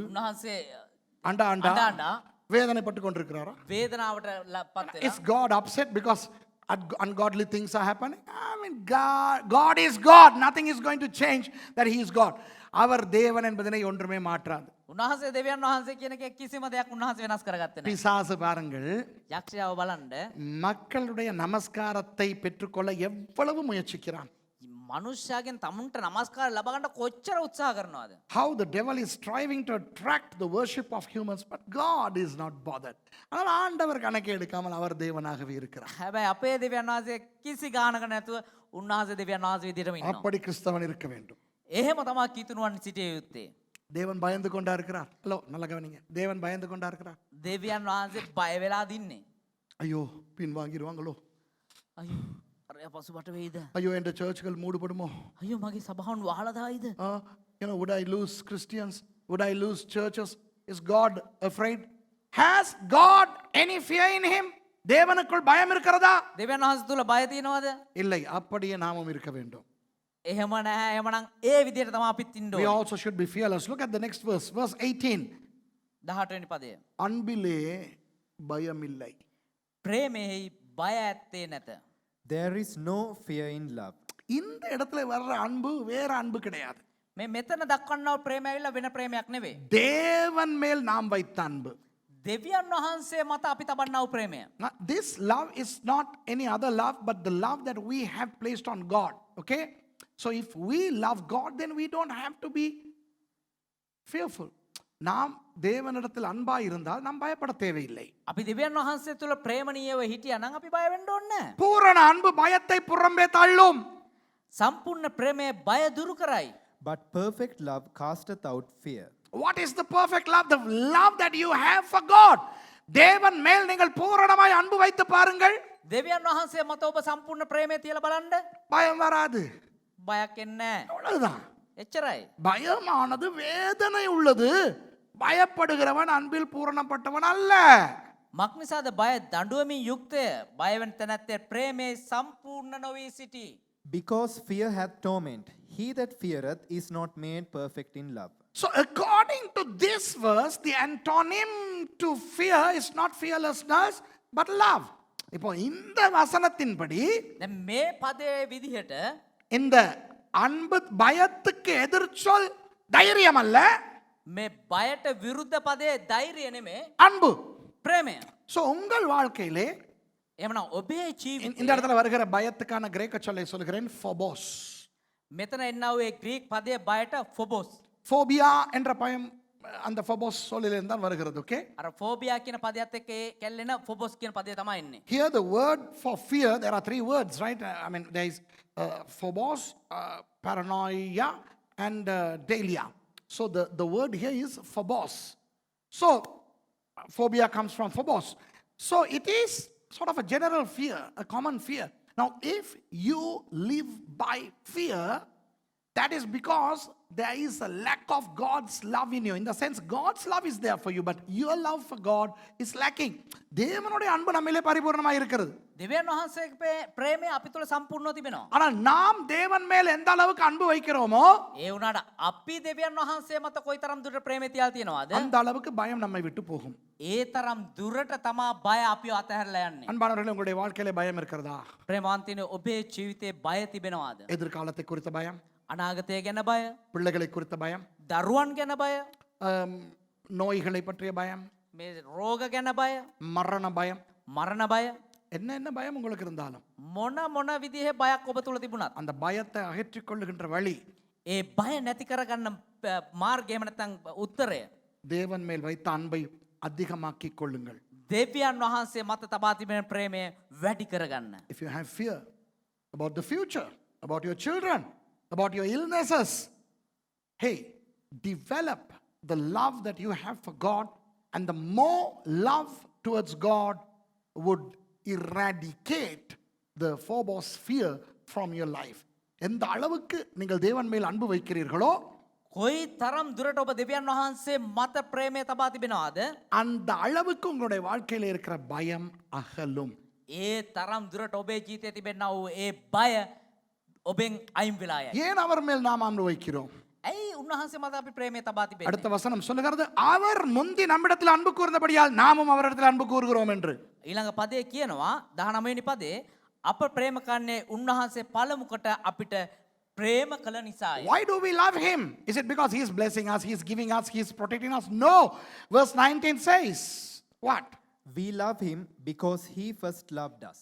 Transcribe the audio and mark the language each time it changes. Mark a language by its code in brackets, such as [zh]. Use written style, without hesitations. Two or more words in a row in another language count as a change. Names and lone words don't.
[si] උන්වහන්සේ [ta] அண்டா [si] අඬා [ta] வேதனைப்பட்டு கொண்டிருக்கிறாரா? [si] වේදනාවට පත් වෙලා [en] Is God upset because ungodly things are happening? I mean, God is God. Nothing is going to change that he is God. [ta] அவர் தேவன் என்பதனை ஒன்றுமே மாற்றாது. [si] උන්වහන්සේ දෙවියන් වහන්සේ කියන එක කිසිම දෙයක් උන්වහන්සේ වෙනස් කරගත්තේ නැහැ. [ta] பிசாசு பாருங்கள், [si] යක්ෂයාව බලන්න [ta] மக்களுடைய நமஸ்காரத்தை பெற்றுக்கொள்ள எவ்வளவு முயற்சிக்கிறான். [si] මනුෂ්‍යයාගෙන් තමුන්ට නමස්කාර ලබා ගන්න කොච්චර උත්සාහ කරනවද? [en] How the devil is striving to attract the worship of humans, but God is not bothered. [ta] ஆனால் ஆண்டவர் கணக்கு எடுக்காமல் அவர் தேவனாகவே இருக்கிறார். [si] හැබැයි අපේ දෙවියන් වහන්සේ කිසි ගානක නැතුව උන්වහන්සේ දෙවියන් වහන්සේ විදිහටම ඉන්නවා. [ta] அப்படி கிறிஸ்தவன் இருக்க வேண்டும். [si] එහෙම තමයි කීතුණුවන් සිටිය යුත්තේ. [ta] தேவன் பயந்து கொண்டா இருக்கிறார். ஹலோ, நல்ல கவனிங்க. தேவன் பயந்து கொண்டா இருக்கிறார். [si] දෙවියන් වහන්සේ බය වෙලා දින්නේ. [ta] ஐயோ பின் வாங்கிடுவாங்களோ, [si] අයියෝ අර පසුබට වෙයිද? [ta] ஐயோ என்ற சர்ச்சுகள் மூடப்படுமோ, [si] අයියෝ මගේ සභාවන් වහලා දායිද? [en] would I lose Christians, would I lose churches? Is God afraid? Has God any fear in him? [ta] தேவனுக்குள் பயம் இருக்கிறதா? [si] දෙවියන් වහන්සේ තුල බය තියෙනවද? [ta] இல்லை, அப்படியே நாமும் இருக்க வேண்டும். [si] එහෙම නැහැ. එහෙමනම් ඒ විදිහට තමයි අපිත් ඉන්න [en] We [si] ඕනේ. [en] also should be fearless. Look at the next verse. Verse 18. [si] 18 වෙනි පදය. [ta] அன்பிலே பயமில்லை. [si] ප්‍රේමෙහි බය ඇත්තේ නැත. [en] There is no fear in love. [ta] இந்த இடத்துல வர்ற அன்பு வேற அன்பு கிடையாது. [si] මෙතන දක්වන්නව ප්‍රේමය ඇවිල්ලා වෙන ප්‍රේමයක් නෙවෙයි. [ta] தேவன் மேல் நாம் வைத்த அன்பு. [si] දෙවියන් වහන්සේ මත අපි තබන්නව ප්‍රේමය. [en] Now, this love is not any other love but the love that we have placed on God. Okay? So if we love God, then we don't have to be fearful. [ta] நாம் தேவனிடத்தில் அன்பாய் இருந்தால் நாம் பயப்பட தேவையில்லை. [si] අපි දෙවියන් වහන්සේ තුල ප්‍රේමණීයව හිටියා නම් අපි බය වෙන්න ඕනේ නැහැ. [ta] பூரண அன்பு பயத்தை புறம்பே தள்ளும். [si] සම්පූර්ණ ප්‍රේමය බය දුරු කරයි. [en] But perfect love casteth out fear. What is the perfect love? The love that you have for God. [ta] தேவன் மேல் நீங்கள் பூரணமாய் அன்பு வைத்து பாருங்கள். [si] දෙවියන් වහන්සේ මත ඔබ සම්පූර්ණ ප්‍රේමය තියලා බලන්න. [ta] பயம் வராது. [si] බයක් එන්නේ නැහැ. [ta] அவ்வளவுதான். [si] එච්චරයි. [ta] பயமானது வேதனை உள்ளது. பயப்படுகிறவன் அன்பில் பூரணப்பட்டவன் அல்ல. [si] මක් නිසාද බය දඬුවමින් යුක්තය. බය වෙන තැනැත්තේ ප්‍රේමයේ සම්පූර්ණ නොවී සිටී. [en] Because fear hath torment. He that feareth is not made perfect in love. So according to this verse, the antonym to fear is not fearlessness but love. [ta] இப்போ இந்த வசனத்தின்படி [si] දැන් මේ පදයේ විදිහට [ta] இந்த அன்பு பயத்துக்கு எதிர்ச்சொல் தைரியம் அல்ல, [si] මේ බයට විරුද්ධ පදයේ ධෛර්යය නෙමේ [ta] அன்பு. [si] ප්‍රේමය. [ta] So உங்கள் வாழ்க்கையிலே [si] එහෙමනම් ඔබේ [ta] இந்த [si] ජීවිතේ [ta] இடத்துல வருகிற பயத்துக்கான கிரேக்க சொல்லை சொல்கிறேன், phobos. [si] මෙතන එන්නා වූ ඒ ග්‍රීක් පදයේ බයට ෆොබොස්. [ta] ஃபோபியா என்ற பயம் அந்த phobos சொல்லிலிருந்து தான் வருகிறது. ஓகே, [si] අර ෆෝබියා කියන පදයට එක්ක ඒ කැල්ලෙන ෆොබොස් කියන පදය තමයි එන්නේ. [en] here the word for fear, there are three words, right? I mean there is phobos, paranoia and delia. So the word here is phobos. So phobia comes from phobos. So it is sort of a general fear, a common fear. Now if you live by fear, that is because there is a lack of God's love in you. In the sense, God's love is there for you, but your love for God is lacking. [ta] தேவனுடைய அன்பு நம்மிலே பரிபூர்ணமாக இருக்கிறது. [si] දෙවියන් වහන්සේගේ ප්‍රේමය අපි තුළ සම්පූර්ණව තිබෙනවා. [ta] ஆனால் நாம் தேவன் மேல் எந்த அளவுக்கு அன்பு வைக்கிறோமோ [si] ඒ වුණාට අපි දෙවියන් වහන්සේ මත කොයිතරම් දුරට ප්‍රේමය තියලා තියෙනවද? [ta] அந்த அளவுக்கு பயம் நம்மை விட்டு போகும். [si] ඒ තරම් දුරට තමා බය අපිව අතහැරලා යන්නේ. [ta] அன்பானவர்களே, உங்களுடைய வாழ்க்கையிலே பயம் இருக்கிறதா? [si] ප්‍රේමාන්තිනේ ඔබේ ජීවිතේ බය තිබෙනවද? [ta] எதிர்காலத்தை குறித்த பயம், [si] අනාගතය ගැන බය, [ta] பிள்ளைகளை குறித்த பயம், [si] දරුවන් ගැන බය, [ta] நோய்களை பற்றிய பயம், [si] මේ රෝග ගැන බය, [ta] மரண பயம், [si] මරණ බය, [ta] என்ன பயம் உங்களுக்கு இருந்தாலும் [si] මොන විදිහේ බයක් ඔබ තුළ තිබුණත් [ta] அந்த பயத்தை அகற்றிக் கொள்ளுகின்ற வழி [si] ඒ බය නැති කරගන්න මාර්ගය එහෙම නැත්නම් උත්තරය [ta] தேவன் மேல் வைத்த அன்பை அதிகமாக்கிக் கொள்ளுங்கள். [si] දෙවියන් වහන්සේ මත තබා තිබෙන ප්‍රේමය වැඩි කරගන්න. [en] If you have fear about the future, about your children, about your illnesses, hey, develop the love that you have for God, and the more love towards God would eradicate the phobos fear from your life. [ta] எந்த அளவுக்கு நீங்கள் தேவன் மேல் அன்பு வைக்கிறீர்களோ [si] කොයි තරම් දුරට ඔබ දෙවියන් වහන්සේ මත ප්‍රේමය තබා තිබෙනවාද [ta] அந்த அளவுக்கு உங்களுடைய வாழ்க்கையில் இருக்கிற பயம் அகலும். [si] ඒ තරම් දුරට ඔබේ ජීවිතේ තිබෙනා වූ ඒ බය ඔබෙන් අයින් වෙලා යයි. [ta] ஏன் அவர் மேல் நாம் அன்பு வைக்கிறோம்? [si] ඇයි උන්වහන්සේ මත අපි ප්‍රේමය තබා තිබෙන්නේ? [ta] அடுத்த வசனம் சொல்லுகிறது, அவர் முந்தி நம்மிடத்தில் அன்பு கூர்ந்தபடியால் நாமும் அவரிடத்தில் அன்பு கூறுகிறோம் என்று. [si] ඊළඟ පදේ කියනවා 19 වෙනි පදේ අප ප්‍රේම කන්නේ උන්වහන්සේ පළමුකට අපිට ප්‍රේම කළ නිසායි. [en] Why do we love him? Is it because he is blessing us, he is giving us, he is protecting us? No. Verse 19 says, what? We love him because he first loved us.